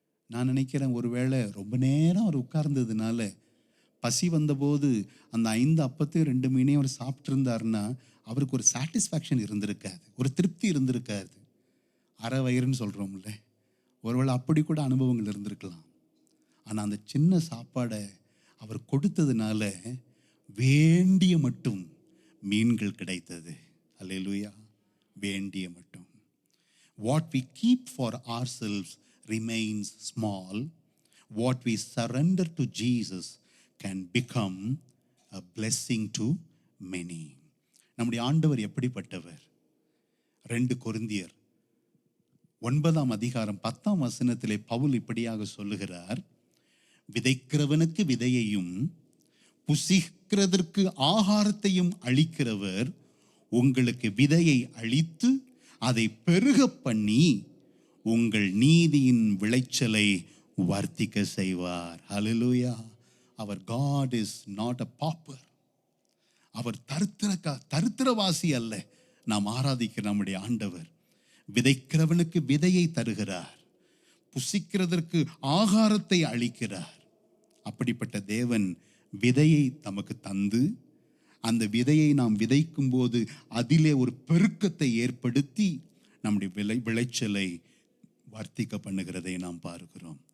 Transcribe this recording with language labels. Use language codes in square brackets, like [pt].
[ta] நான் நினைக்கிறேன், ஒருவேளை ரொம்ப நேரம் அவர் உட்கார்ந்ததுனால பசி வந்தபோது அந்த 5 அப்பத்தையும் 2 மீனையும் அவர் சாப்பிட்ருந்தாருன்னா அவருக்கு ஒரு சாட்டிஸ்ஃபேக்ஷன் இருந்திருக்காது, ஒரு திருப்தி இருந்திருக்காது. அரை வயிறுன்னு சொல்கிறோம்ல, ஒருவேளை அப்படி கூட அனுபவங்கள் இருந்திருக்கலாம். ஆனால் அந்த சின்ன சாப்பாடை அவர் கொடுத்ததுனால வேண்டிய மட்டும் மீன்கள் கிடைத்தது. அல்லேலூயா, வேண்டிய மட்டும். [en] What we keep for ourselves remains small. What we surrender to Jesus can become a blessing to many. [ta] நம்முடைய ஆண்டவர் எப்படிப்பட்டவர்? 2 கொரிந்தியர் 9ஆம் அதிகாரம் 10ஆம் வசனத்திலே பவுல் இப்படியாக சொல்லுகிறார், விதைக்கிறவனுக்கு விதையையும் புசிக்கிறதற்கு ஆகாரத்தையும் அளிக்கிறவர் உங்களுக்கு விதையை அளித்து அதை பெருக பண்ணி உங்கள் நீதியின் விளைச்சலை வர்த்திக்க செய்வார். ஹல்லேலூயா. அவர் [en] God is not a pauper. [ta] அவர் தரித்திரவாசி அல்ல. நாம் ஆராதிக்கிற நம்முடைய ஆண்டவர் விதைக்கிறவனுக்கு விதையை தருகிறார், புசிக்கிறதற்கு ஆகாரத்தை அளிக்கிறார். அப்படிப்பட்ட தேவன் விதையை நமக்கு தந்து அந்த விதையை நாம் விதைக்கும் போது அதிலே ஒரு பெருக்கத்தை ஏற்படுத்தி நம்முடைய விளைச்சலை வர்த்திக்க பண்ணுகிறதை நாம் பார்க்கிறோம்.